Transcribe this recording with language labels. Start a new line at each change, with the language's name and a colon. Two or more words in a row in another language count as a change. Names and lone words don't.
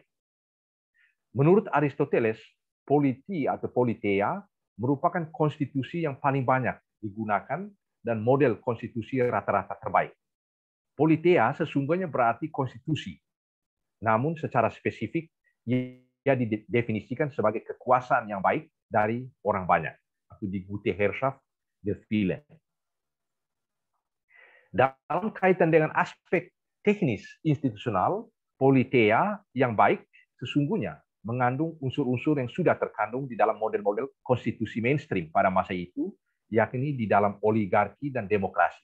Indonesian: Menurut Aristoteles, politi atau politeia merupakan konstitusi yang paling banyak digunakan dan model konstitusi rata-rata terbaik. Politeia sesungguhnya berarti konstitusi, namun secara spesifik ia didefinisikan sebagai kekuasaan yang baik dari orang banyak, atau
German: die gute Herrschaft der vielen.
Indonesian: Dalam kaitan dengan aspek teknis institusional, politeia yang baik sesungguhnya mengandung unsur-unsur yang sudah terkandung di dalam model-model konstitusi mainstream pada masa itu, yakni di dalam oligarki dan demokrasi.